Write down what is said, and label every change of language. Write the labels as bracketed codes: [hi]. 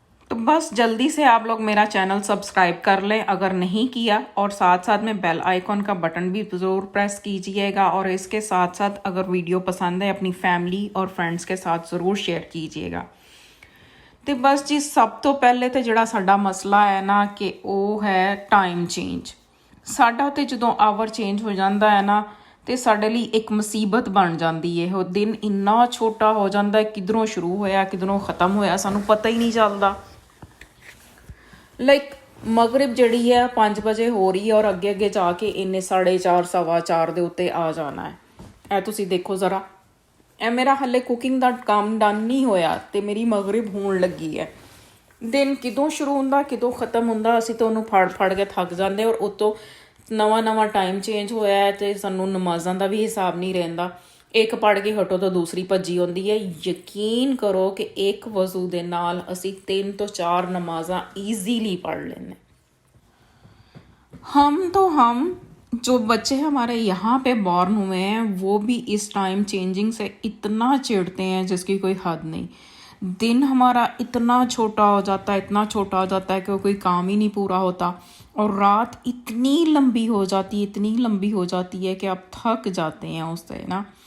[hi] तो बस जल्दी से आप लोग मेरा चैनल सब्सक्राइब कर लें अगर नहीं किया, और साथ साथ में बेल आइकॉन का बटन भी ज़रूर प्रेस कीजिएगा। और इसके साथ साथ अगर वीडियो पसंद है अपनी फैमिली और फ्रेंड्स के साथ ज़रूर शेयर कीजिएगा। तो बस जी, सब तो पहले तो [pa] ਜਿਹੜਾ ਸਾਡਾ ਮਸਲਾ ਹੈ ਨਾ ਕਿ ਉਹ ਹੈ ਟਾਈਮ ਚੇਂਜ। ਸਾਡਾ ਤੇ ਜਦੋਂ ਆਵਰ ਚੇਂਜ ਹੋ ਜਾਂਦਾ ਹੈ ਨਾ ਤੇ ਸਾਡੇ ਲਈ ਇੱਕ ਮੁਸੀਬਤ ਬਣ ਜਾਂਦੀ ਹੈ। ਉਹ ਦਿਨ ਇੰਨਾ ਛੋਟਾ ਹੋ ਜਾਂਦਾ, ਕਿਧਰੋਂ ਸ਼ੁਰੂ ਹੋਇਆ ਕਿਧਰੋਂ ਖਤਮ ਹੋਇਆ ਸਾਨੂੰ ਪਤਾ ਹੀ ਨਹੀਂ ਚੱਲਦਾ। ਲਾਈਕ ਮਗਰਿਬ ਜਿਹੜੀ ਹੈ 5 ਵਜੇ ਹੋ ਰਹੀ ਹੈ ਔਰ ਅੱਗੇ ਅੱਗੇ ਜਾ ਕੇ ਇੰਨੇ 4:30 4:15 ਦੇ ਉੱਤੇ ਆ ਜਾਣਾ ਹੈ। ਇਹ ਤੁਸੀਂ ਦੇਖੋ ਜ਼ਰਾ, ਇਹ ਮੇਰਾ ਹਲੇ ਕੁਕਿੰਗ ਦਾ ਕੰਮ ਡਨ ਨਹੀਂ ਹੋਇਆ ਤੇ ਮੇਰੀ ਮਗਰਿਬ ਹੋਣ ਲੱਗੀ ਹੈ। ਦਿਨ ਕਿਦੋਂ ਸ਼ੁਰੂ ਹੁੰਦਾ ਕਿਦੋਂ ਖਤਮ ਹੁੰਦਾ ਅਸੀਂ ਤਾਂ ਉਹਨੂੰ ਫੜ ਕੇ ਥੱਕ ਜਾਂਦੇ। ਔਰ ਉਤੋਂ ਨਵਾਂ ਟਾਈਮ ਚੇਂਜ ਹੋਇਆ ਹੈ ਤੇ ਸਾਨੂੰ ਨਮਾਜ਼ਾਂ ਦਾ ਵੀ ਹਿਸਾਬ ਨਹੀਂ ਰਹਿੰਦਾ। ਇੱਕ ਪੜ੍ਹ ਕੇ ਹਟੋ ਤਾਂ ਦੂਸਰੀ ਭੱਜੀ ਆਉਂਦੀ ਹੈ। ਯਕੀਨ ਕਰੋ ਕਿ ਇੱਕ ਵਜ਼ੂ ਦੇ ਨਾਲ ਅਸੀਂ 3 ਤੋਂ 4 ਨਮਾਜ਼ਾਂ ਈਜ਼ੀਲੀ [hi] पढ़ लेने। हम जो बच्चे हमारे यहाँ पे बॉर्न हुए हैं वो भी इस टाइम चेंजिंग से इतना चिढ़ते हैं जिसकी कोई हद नहीं। दिन हमारा इतना छोटा हो जाता है, इतना छोटा हो जाता है कि कोई काम ही नहीं पूरा होता। और रात इतनी लंबी हो जाती है, इतनी लंबी हो जाती है कि आप थक जाते हैं उससे ना।